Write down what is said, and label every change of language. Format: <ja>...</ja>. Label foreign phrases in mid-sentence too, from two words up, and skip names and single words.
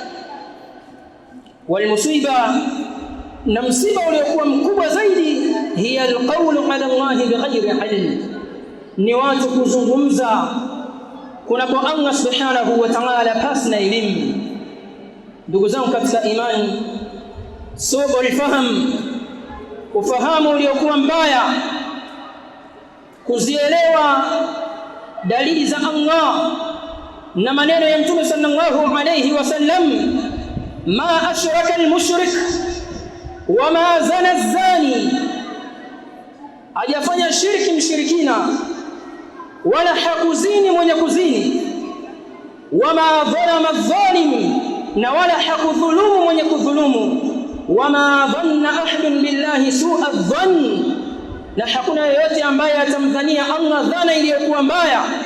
<ar>والمصيبة,</ar> <sw>na msiba uliokuwa mkubwa zaidi,</sw> <ar>هي القول على الله بغير علم,</ar> <sw>ni watu kuzungumza kunapo Allah</sw> <ar>سبحانه وتعالى</ar> <sw>pasi na elimu. Ndugu zangu katika imani,</sw> <ar>سوء الفهم,</ar> <sw>ufahamu uliokuwa mbaya, kuzielewa dalili za Allah na maneno ya Mtume</sw> <ar>صلى الله عليه وسلم، ما أشرك المشرك وما زنى الزاني,</ar> <sw>hajafanya shirki mshirikina wala hakuzini mwenye kuzini,</sw> <ar>وما ظلم الظالم,</ar> <sw>na wala hakudhulumu mwenye kudhulumu,</sw> <ar>وما ظن أحد بالله سوء الظن,</ar> <sw>na hakuna yeyote ambaye atamdhania Allah dhana iliyokuwa mbaya,</sw>